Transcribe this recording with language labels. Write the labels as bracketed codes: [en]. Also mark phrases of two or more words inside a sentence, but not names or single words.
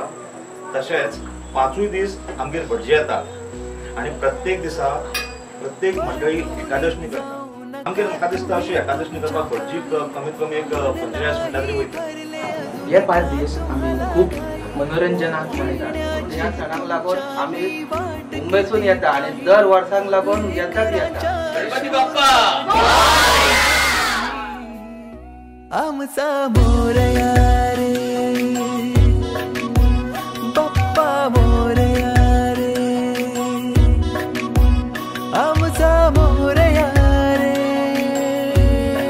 [kok] तशेंच 5य दीस आमगेर भटजी येता आणि प्रत्येक दिसा प्रत्येक मंडळी एकादशनी करता. आमगेर म्हाका दिसता अशी एकादशनी करपाक भटजी कमीत कमी एक 45 मिनटां तरी वयता. हे 5 दीस आमी खूब मनोरंजनाक मनयतात. ह्या सणाक लागून आमी मुंबयसून येता आणि दर वर्साक लागून येताच येता. [mr] गणपती बाप्पा आमचा मोरया रे. बाप्पा मोरया रे. आमचा मोरया रे.